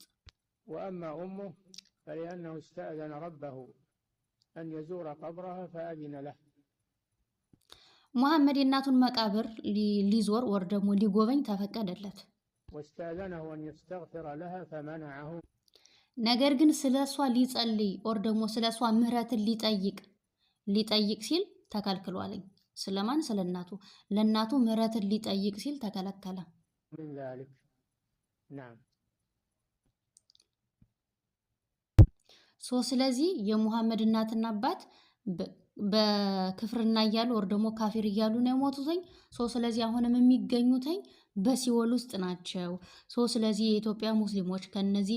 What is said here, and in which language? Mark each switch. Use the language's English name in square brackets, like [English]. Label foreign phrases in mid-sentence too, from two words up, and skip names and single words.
[Arabic] وأما أمه فلأنه استأذن ربه أن يزور قبرها فأذن له. [Amharic] ሙሐመድ የእናቱን መቃብር ሊዞር ወር ደግሞ ሊጎበኝ ተፈቀደለት። [Arabic] واستأذنه أن يستغفر لها فمنعه. [Amharic] ነገር ግን ስለሷ ሊጸልይ ወር ደግሞ ስለሷ ምህረትን ሊጠይቅ ሲል ተከልክሏልኝ። ስለማን? ስለናቱ። ለናቱ ምህረትን ሊጠይቅ ሲል ተከለከለ። [Arabic] من ذلك نعم. [Amharic] ስለዚህ የሙሐመድ እናትና አባት በክፍርና እያሉ ወር ደግሞ ካፊር እያሉ ነው የሞቱትኝ። ስለዚህ አሁንም የሚገኙትኝ በሲኦል ውስጥ ናቸው። ስለዚህ የኢትዮጵያ ሙስሊሞች ከነዚህ